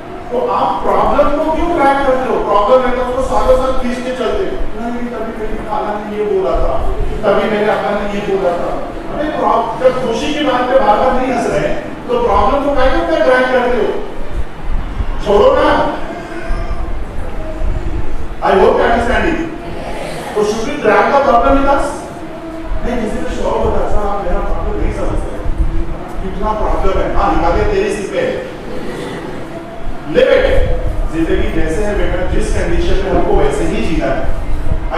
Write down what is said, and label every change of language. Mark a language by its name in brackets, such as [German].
[Hindi] तो आप प्रॉब्लम को क्यों ट्रैक करते हो? प्रॉब्लम है तो उसको सालों साल खींच के चलते हो। नहीं तभी मेरी खाला ने ये बोला था, तभी मेरे अब्बा ने ये बोला था। अरे जब खुशी की बात पे बार-बार नहीं हंस रहे तो प्रॉब्लम को कैसे ट्रैक करते हो? छोड़ो ना। [English] I hope you understanding. [Hindi] तो [English] should we track the problem with us? [Hindi] नहीं, किसी को शौक होता है सर आप मेरा प्रॉब्लम नहीं समझते, कितना प्रॉब्लम है, हाँ निकाले तेरे सिर पे ले बेटे। जिंदगी जैसे है बेटा, जिस कंडीशन में हमको वैसे ही जीना है।